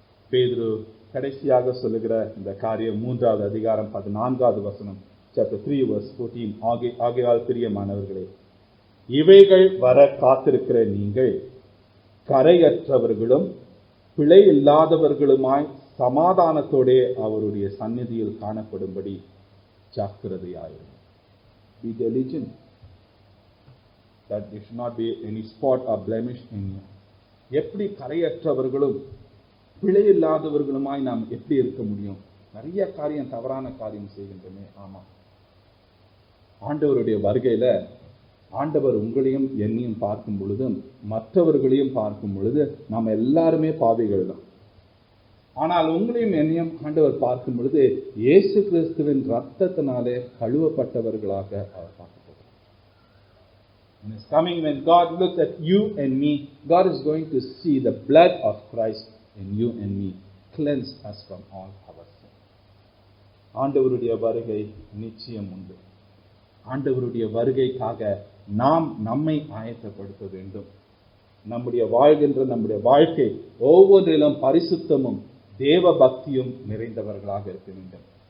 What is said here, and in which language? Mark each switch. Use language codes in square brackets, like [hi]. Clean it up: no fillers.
[ta] பேதுரு கடைசியாக சொல்லுகிற இந்த காரியம் 3வது அதிகாரம் 14வது வசனம், [en] chapter 3 verse 14. [ta] ஆகையால் பிரியமானவர்களே, இவைகள் வர காத்திருக்கிற நீங்கள் கரையற்றவர்களும் பிழை இல்லாதவர்களுமாய் சமாதானத்தோடே அவருடைய சந்நிதியில் காணப்படும்படி ஜாக்கிரதையாயிருங்கள். [en] Be diligent that there should not be any spot or blemish in you. [ta] எப்படி கரையற்றவர்களும் பிழை இல்லாதவர்களுமாய் நாம் எப்படி இருக்க முடியும்? நிறைய காரியம், தவறான காரியம் செய்கின்றமே. ஆமா, ஆண்டவருடைய வருகையில ஆண்டவர் உங்களையும் என்னையும் பார்க்கும் பொழுதும் மற்றவர்களையும் பார்க்கும் பொழுது நாம் எல்லாருமே பாவிகள் தான். ஆனால் உங்களையும் என்னையும் ஆண்டவர் பார்க்கும் பொழுது இயேசு கிறிஸ்துவின் ரத்தத்தினாலே கழுவப்பட்டவர்களாக அவர் பார்க்க போகிறார். [en] And it's coming when God looks at you and me, God is going to see the blood of Christ in you and me, cleanse us from all our sin. [ta] ஆண்டவருடைய வருகை நிச்சயம் உண்டு. ஆண்டவருடைய வருகைக்காக நாம் நம்மை ஆயத்தப்படுத்த வேண்டும். நம்முடைய வாழ்க்கை ஒவ்வொன்றிலும் பரிசுத்தமும் தேவ பக்தியும் நிறைந்தவர்களாக இருக்க வேண்டும்.